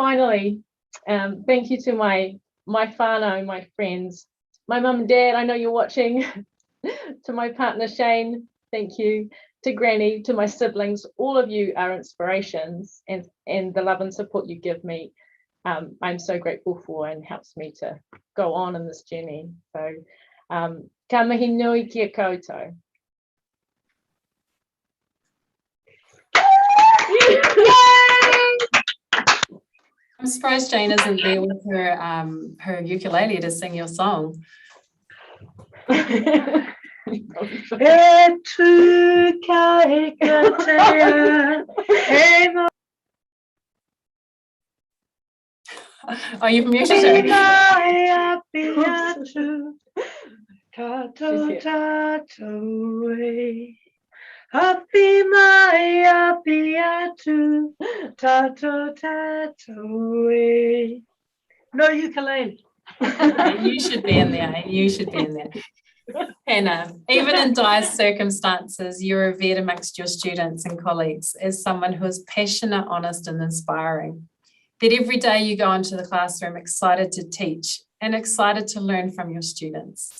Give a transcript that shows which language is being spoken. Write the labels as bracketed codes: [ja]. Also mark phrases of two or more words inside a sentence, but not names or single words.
[en] And finally, Thank you to my whānau, my friends, my mum and dad, I know you're watching, to my partner Shane, thank you, to Granny, to my siblings, all of you are inspirations, and the love and support you give me, I'm so grateful for, and helps me to go on in this journey. So, [mi] ka mihi nui kia koutou. [en] I'm surprised Jane isn't there with her her ukulele to sing your song. Oh, you've muted her. Happy mai api atu, tato tato. No ukulele. You should be in there. You should be in there. Hannah, even in dire circumstances, you're revered amongst your students and colleagues as someone who is passionate, honest, and inspiring. That every day you go into the classroom excited to teach and excited to learn from your students.